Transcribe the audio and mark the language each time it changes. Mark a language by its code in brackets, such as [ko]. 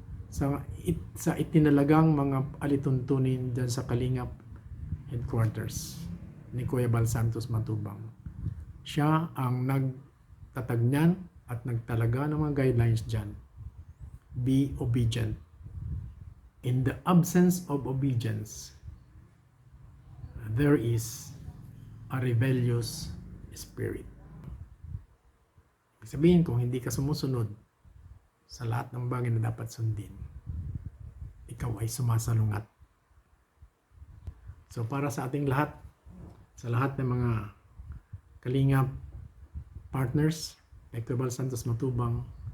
[tl] Sa itinalagang mga alituntunin dyan sa Kalingap headquarters ni Kuya Bal Santos Matubang. Siya ang nagtatag niyan at nagtalaga ng mga guidelines dyan. [en] Be obedient. In the absence of obedience, there is a rebellious spirit. [tl] Sabihin, kung hindi ka sumusunod sa lahat ng bagay na dapat sundin, ikaw ay sumasalungat. So para sa ating lahat, sa lahat ng mga kalingap partners, Kuya Bal Santos Matubang,